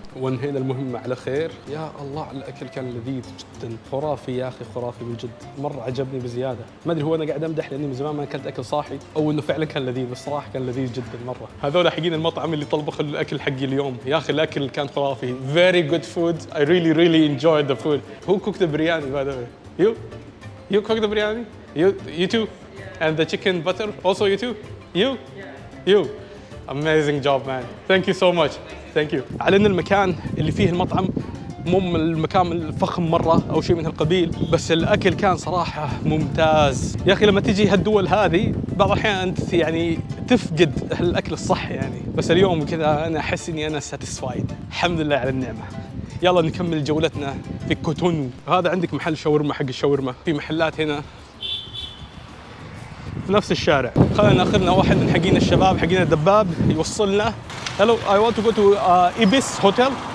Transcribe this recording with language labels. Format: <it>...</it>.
<ar>وانهينا المهمه على خير. يا الله على الاكل كان لذيذ جدا، خرافي يا اخي خرافي من جد، مره عجبني بزياده. ما ادري هو انا قاعد امدح لاني من زمان ما اكلت اكل صاحي او انه فعلا كان لذيذ، بس صراحه كان لذيذ جدا مره. هذول حقين المطعم اللي طلبوا الاكل حقي اليوم، يا اخي الاكل كان خرافي.</ar> <en>very good food. I really enjoyed the food. Who cooked the biryani by the way? You cooked the biryani? You too? And the chicken butter also you too? You? Amazing job man. Thank you so much. Thank you.</en> <ar>على ان المكان اللي فيه المطعم مو من المكان الفخم مرة أو شيء من هالقبيل، بس الأكل كان صراحة ممتاز. يا أخي لما تجي هالدول هذه بعض الأحيان أنت يعني تفقد الأكل الصح يعني، بس اليوم كذا أنا أحس إني أنا ساتيسفايد. الحمد لله على النعمة. يلا نكمل جولتنا في كوتونو. هذا عندك محل شاورما، حق الشاورما في محلات هنا في نفس الشارع. خلينا ناخذ لنا واحد من حقين الشباب حقين الدباب يوصلنا.</ar> <en>Hello, I want to go to Ibis Hotel.</en>